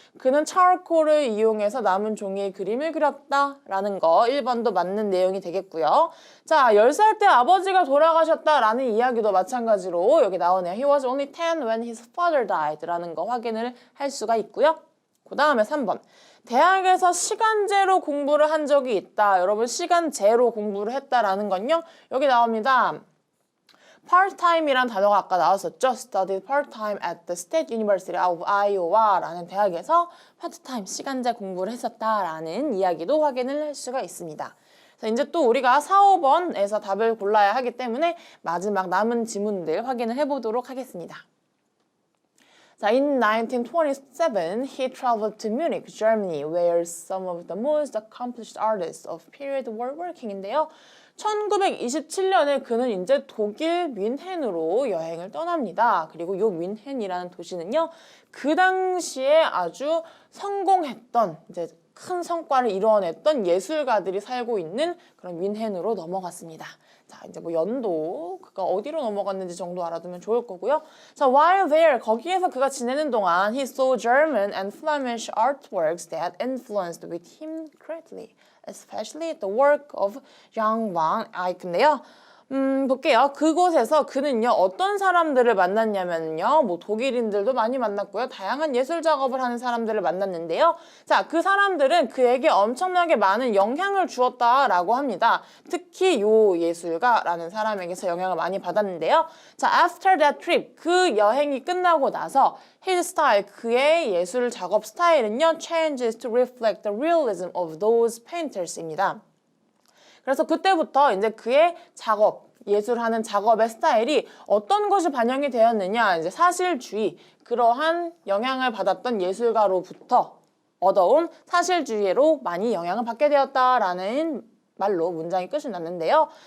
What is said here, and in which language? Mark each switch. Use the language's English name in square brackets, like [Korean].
[Korean] 그는 차콜을 이용해서 남은 종이에 그림을 그렸다라는 거 1번도 맞는 내용이 되겠고요. 자, 10살 때 아버지가 돌아가셨다라는 이야기도 마찬가지로 여기 나오네요. [English] He was only 10 when his father died [Korean] 라는 거 확인을 할 수가 있고요. 그 다음에 3번. 대학에서 시간제로 공부를 한 적이 있다. 여러분 시간제로 공부를 했다라는 건요. 여기 나옵니다. part-time이란 단어가 아까 나왔었죠. [English] Studied part-time at the State University of Iowa [Korean] 라는 대학에서 part-time 시간제 공부를 했었다라는 이야기도 확인을 할 수가 있습니다. 자, 이제 또 우리가 4, 5번에서 답을 골라야 하기 때문에 마지막 남은 지문들 확인을 해보도록 하겠습니다. [English] 자, in 1927, he traveled to Munich, Germany, where some of the most accomplished artists of period were working인데요. [Korean] 1927년에 그는 이제 독일 뮌헨으로 여행을 떠납니다. 그리고 이 뮌헨이라는 도시는요, 그 당시에 아주 성공했던 이제 큰 성과를 이뤄냈던 예술가들이 살고 있는 그런 뮌헨으로 넘어갔습니다. 자, 이제 뭐 연도, 그가 어디로 넘어갔는지 정도 알아두면 좋을 거고요. [English] 자, while there, [Korean] 거기에서 그가 지내는 동안 [English] he saw German and Flemish artworks that influenced with him greatly, especially the work of Jan van Eyck인데요. [Korean] 볼게요. 그곳에서 그는요, 어떤 사람들을 만났냐면요, 뭐 독일인들도 많이 만났고요, 다양한 예술 작업을 하는 사람들을 만났는데요. 자, 그 사람들은 그에게 엄청나게 많은 영향을 주었다라고 합니다. 특히 요 예술가라는 사람에게서 영향을 많이 받았는데요. [English] 자, after that trip, [Korean] 그 여행이 끝나고 나서 [English] his style, [Korean] 그의 예술 작업 스타일은요, [English] changes to reflect the realism of those painters입니다. [Korean] 그래서 그때부터 이제 그의 작업, 예술하는 작업의 스타일이 어떤 것이 반영이 되었느냐, 이제 사실주의, 그러한 영향을 받았던 예술가로부터 얻어온 사실주의로 많이 영향을 받게 되었다라는 말로 문장이 끝이 났는데요.